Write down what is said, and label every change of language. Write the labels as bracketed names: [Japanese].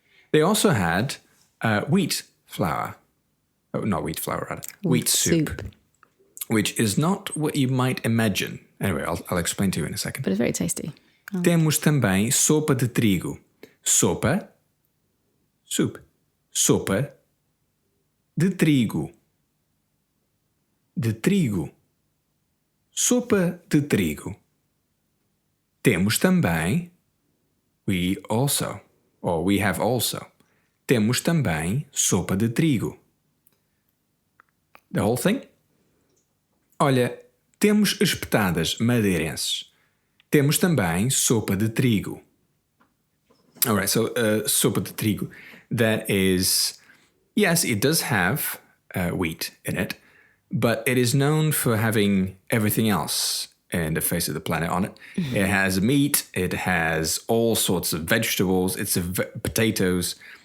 [English] They also had wheat flour. Oh, not wheat flour, rather. Wheat soup. Which is not what you might imagine. Anyway, I'll explain to you in a second. But it's very tasty. [Portuguese] Temos também sopa de trigo. Sopa, soup. Sopa de trigo. De trigo. Sopa de trigo. Temos também, [English] we have also. [Portuguese] Temos também sopa de trigo. [English] The whole thing? [Portuguese] Olha, temos espetadas madeirenses. Temos também sopa de trigo. [English] All right, so sopa de trigo. That is, yes, it does have wheat in it, but it is known for having everything else in the face of the planet on it. Mm-hmm. It has meat. It has all sorts of vegetables. It's potatoes.